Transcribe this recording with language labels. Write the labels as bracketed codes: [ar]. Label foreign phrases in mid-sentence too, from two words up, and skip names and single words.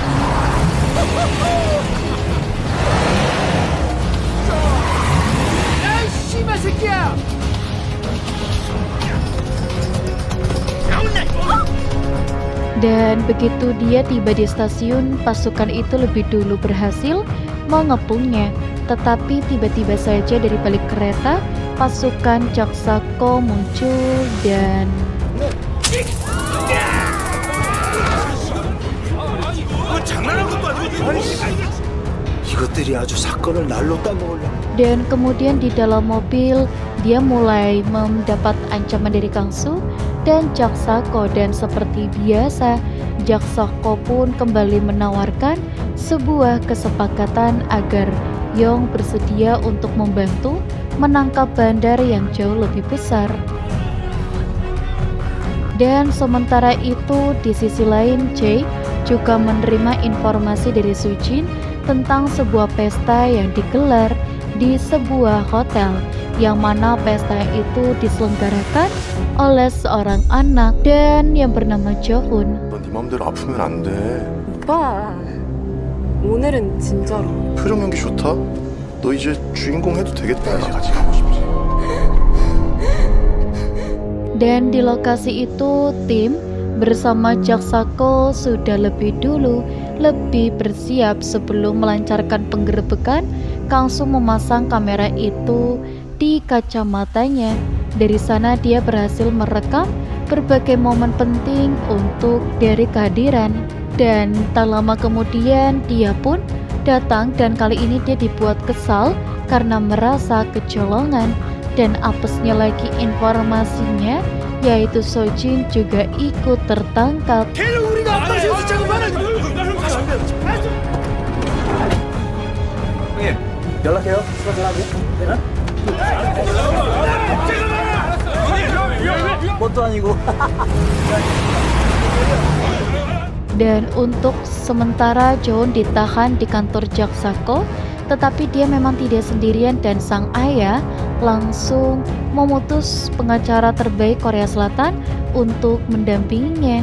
[id] Dan begitu dia tiba di stasiun, pasukan itu lebih dulu berhasil mengepungnya. Tetapi tiba-tiba saja dari balik kereta, pasukan Jaksako muncul dan [ko] 장난한 것도 아니고. 이것들이 아주 사건을 날로 따먹으려. [id] dan kemudian di dalam mobil dia mulai mendapat ancaman dari Kang Su dan Jaksako, dan seperti biasa Jaksako pun kembali menawarkan sebuah kesepakatan agar Yong bersedia untuk membantu menangkap bandar yang jauh lebih besar. Dan sementara itu di sisi lain Jae juga menerima informasi dari Sujin tentang sebuah pesta yang digelar di sebuah hotel, yang mana pesta itu diselenggarakan oleh seorang anak dan yang bernama Johoon. [ko] 너 네 맘대로 아프면 안 돼. 오빠, 오늘은 진짜로. 표정 연기 좋다. 너 이제 주인공 해도 되겠다. 이제 같이 가고 싶지. [id] Dan di lokasi itu tim bersama Jaksako sudah lebih dulu lebih bersiap sebelum melancarkan penggerebekan. Kang Su memasang kamera itu di kacamatanya. Dari sana dia berhasil merekam berbagai momen penting untuk dari kehadiran. Dan tak lama kemudian dia pun datang, dan kali ini dia dibuat kesal karena merasa kecolongan. Dan apesnya lagi informasinya, yaitu Sojin juga ikut tertangkap. [ko] 형님, 연락해요. 뭣도 아니고. [id] Dan untuk sementara Joon ditahan di kantor Jaksako, tetapi dia memang tidak sendirian dan sang ayah langsung memutus pengacara terbaik Korea Selatan untuk mendampinginya.